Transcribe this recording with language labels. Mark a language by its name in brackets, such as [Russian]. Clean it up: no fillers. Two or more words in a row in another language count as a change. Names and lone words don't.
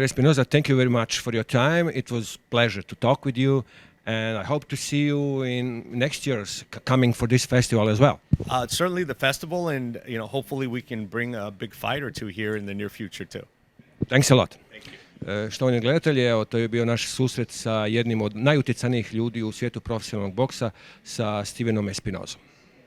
[English] Espinosa, thank you very much for your time. It was a pleasure to talk with you, and I hope to see you in next year's coming for this festival as well. Certainly the festival, and hopefully we can bring a big fight or two here in the near future too. Thanks a lot. Thank you. [Croatian] Štovani gledatelji, evo, to je bio naš susret sa jednim od najutjecajnijih ljudi u svijetu profesionalnog boksa, sa Stevenom Espinosom.